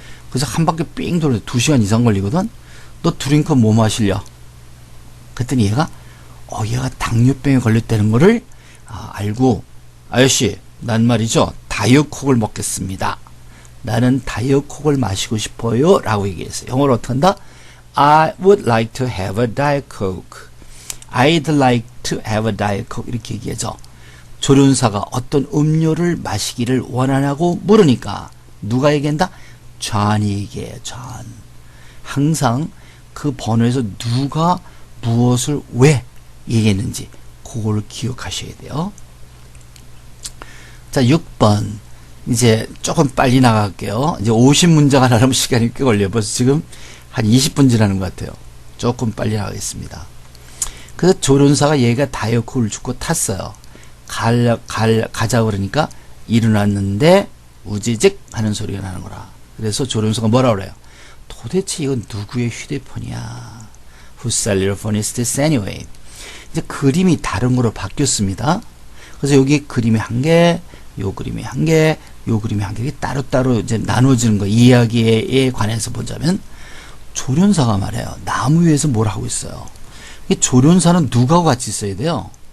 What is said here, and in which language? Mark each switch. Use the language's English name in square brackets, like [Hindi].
[Korean] 그래서 한 바퀴 삥 돌려 2시간 이상 걸리거든? 너 드링크 뭐 마실려? 그랬더니 얘가 얘가 당뇨병에 걸렸다는 거를 알고 아저씨 난 말이죠 다이어콕을 먹겠습니다. 나는 다이어콕을 마시고 싶어요 라고 얘기했어요. 영어로 어떻게 한다? [English] I would like to have a Diet Coke. I'd like to have a Diet Coke [Korean] 이렇게 얘기하죠. 조련사가 어떤 음료를 마시기를 원하냐고 물으니까 누가 얘기한다? 존이 얘기해요. 존. 항상 그 번호에서 누가 무엇을 왜 얘기했는지 그걸 기억하셔야 돼요. 자, 6번. 이제 조금 빨리 나갈게요. 이제 50문장 하려면 시간이 꽤 걸려요. 벌써 지금 한 20분 지나는 것 같아요. 조금 빨리 나가겠습니다. 그래서 조련사가 얘가 다이어트를 주고 탔어요. 가자 그러니까 일어났는데 우지직 하는 소리가 나는 거라. 그래서 조련사가 뭐라 그래요? 도대체 이건 누구의 휴대폰이야? [English] Whose cellular phone is this anyway? [Korean] 이제 그림이 다른 거로 바뀌었습니다. 그래서 여기 그림이 한 개, 요 그림이 한 개, 요 그림이 한 개, 이게 따로따로 이제 나눠지는 거. 이야기에 관해서 보자면, 조련사가 말해요. 나무 위에서 뭘 하고 있어요. 이 조련사는 누구하고 같이 있어야 돼요?